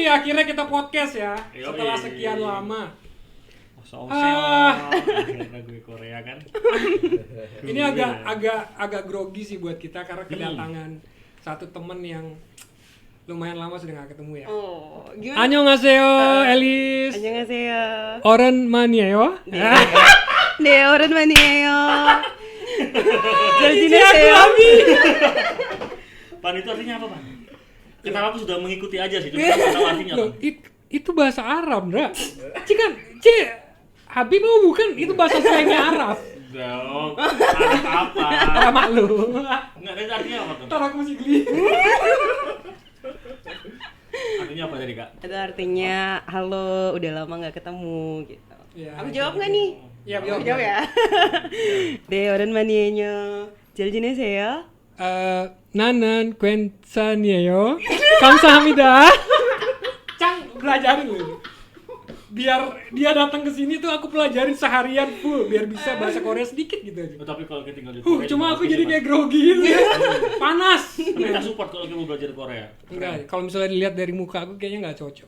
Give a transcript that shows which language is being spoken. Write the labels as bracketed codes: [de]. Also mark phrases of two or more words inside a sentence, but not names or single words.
[id] Akhirnya kita podcast ya. Yoi. Setelah sekian lama. Oseo. Akhirnya gue Korea kan. Ini agak grogi sih buat kita karena kedatangan satu temen yang lumayan lama sudah nggak ketemu ya. Oh, gimana? [ko] Annyeonghaseyo, Elis. 안녕하세요. 오랜만이에요. 네, 오랜만이에요. 잘 [id] Aku [ko] 지내세요? [id] lagi. Pan itu artinya apa, Pan? Kita aku sudah mengikuti aja sih, cuma nggak tahu artinya apa. Loh, itu bahasa Arab, Dra. Habib bukan, itu bahasa slangnya Arab. Dong, apa? Sama lu. Nggak ada artinya apa tuh? Ntar aku mesti geli. Artinya apa tadi, Kak? Itu artinya halo, udah lama nggak ketemu gitu. Ya, Aku jawab nggak nih? Ya, Aku jawab ya. [ko] 네, 오랜만이에요. 잘 지내세요? 나는 괜찮아요. 감사합니다. [id] Cang, belajarin lu. Biar dia datang ke sini tuh aku pelajarin seharian full biar bisa bahasa Korea sedikit gitu aja. Oh, tapi kalau kita tinggal di Korea, Cuma aku juga jadi bisa, kayak grogi gitu ya. Panas. Tapi kita support kalau kita mau belajar Korea. Enggak, kalau misalnya dilihat dari muka aku kayaknya nggak cocok.